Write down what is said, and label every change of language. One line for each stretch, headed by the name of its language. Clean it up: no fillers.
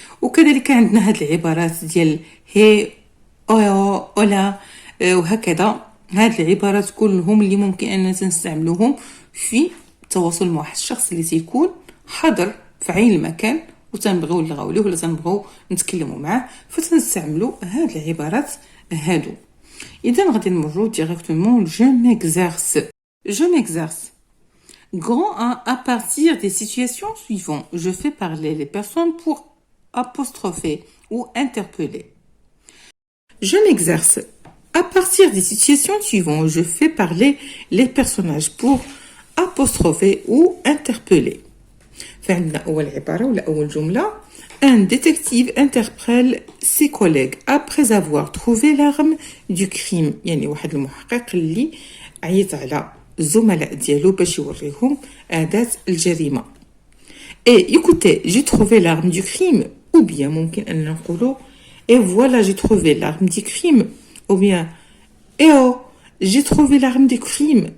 Arabic: وكذلك عندنا هاد العبارات ديال هي أو أولا وهكذا هاد العبارات كلهم اللي ممكن أننا نستعملوهم في التواصل مع واحد الشخص اللي تيكون حاضر في عين المكان وتنبغيو نلغاو ليه ولا تنبغيو نتكلموا معاه فتنستعملوا هاد العبارات هادو. إذن غادي نمرو directement
French: je m'exerce. Je m'exerce. Grand 1 à partir des situations suivantes. Je fais parler les personnes pour apostropher ou interpeller. Je m'exerce. À partir des situations suivantes, je fais parler les personnages pour apostropher ou interpeller.
Arabic: فعندنا أول عبارة ولا أول جملة.
French: Un détective interpelle ses collègues après avoir trouvé l'arme du crime.
Arabic: يعني واحد المحقق اللي عيط على الزملاء ديالو باش يوريهم أداة الجريمة.
French: Et écoutez, j'ai trouvé l'arme du crime. Ou bien
Arabic: ممكن أن نقولوا
French: et voilà j'ai trouvé l'arme du crime. Ou bien et oh j'ai trouvé l'arme du crime.